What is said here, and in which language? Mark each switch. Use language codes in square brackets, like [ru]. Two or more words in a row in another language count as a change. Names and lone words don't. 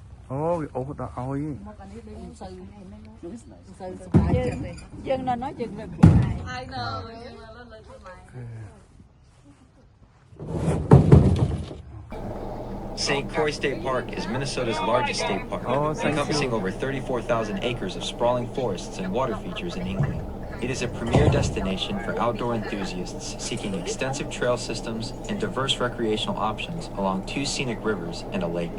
[km] អូអូដល់ឲ្យ មកអានេះដូចមិនសូវមិនសូវសប្បាយចិត្តទេយើងនៅនោះយើងលើកខ្លួនឯង [en] I know [km] យើងលើកខ្លួនឯង [en] St. Croix State Park is Minnesota's largest state park, encompassing over 34,000 acres of sprawling forests and water features in England. It is a premier destination for outdoor enthusiasts seeking extensive trail systems and diverse recreational options along 2 scenic rivers and a lake.